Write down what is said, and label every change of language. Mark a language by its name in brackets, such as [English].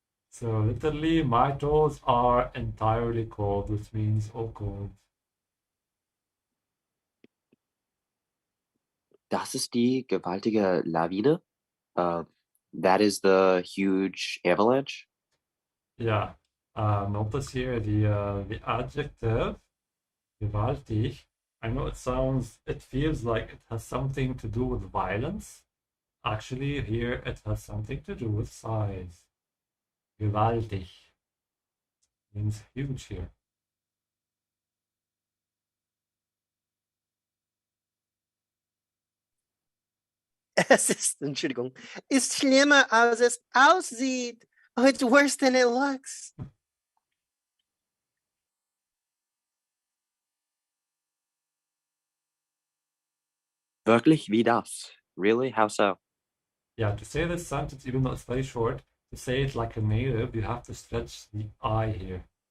[English] So literally, my toes are entirely cold, which means all cold. [German] Das ist die gewaltige Lawine. [English] That is the huge avalanche. Yeah. Notice here the adjective gewaltig. I know it feels like it has something to do with violence. Actually, here it has something to do with size. Gewaltig means huge here. [German] Entschuldigung, ist schlimmer, als es aussieht. [English] Oh, it's worse than it looks. [German] Wirklich wie das? [English] Really? How so? Yeah, to say this sentence, even though it's very short, to say it like a native, you have to stretch the I here.